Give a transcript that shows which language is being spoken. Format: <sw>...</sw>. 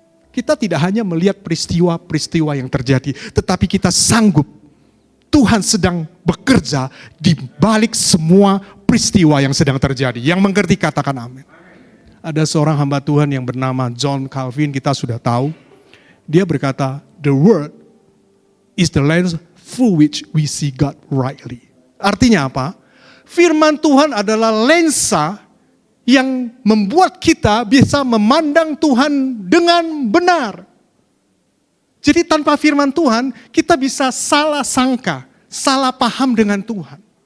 <id>Kita tidak hanya melihat peristiwa-peristiwa yang terjadi, tetapi kita sanggup. Tuhan sedang bekerja di balik semua peristiwa yang sedang terjadi. Yang mengerti katakan amin. Ada seorang hamba Tuhan yang bernama John Calvin, kita sudah tahu. Dia berkata,</id> <en>the word is the lens through which we see God rightly.</en> <id>Artinya apa? Firman Tuhan adalah lensa yang membuat kita bisa memandang Tuhan dengan benar. Jadi tanpa firman Tuhan, kita bisa salah sangka, salah paham dengan Tuhan.</id>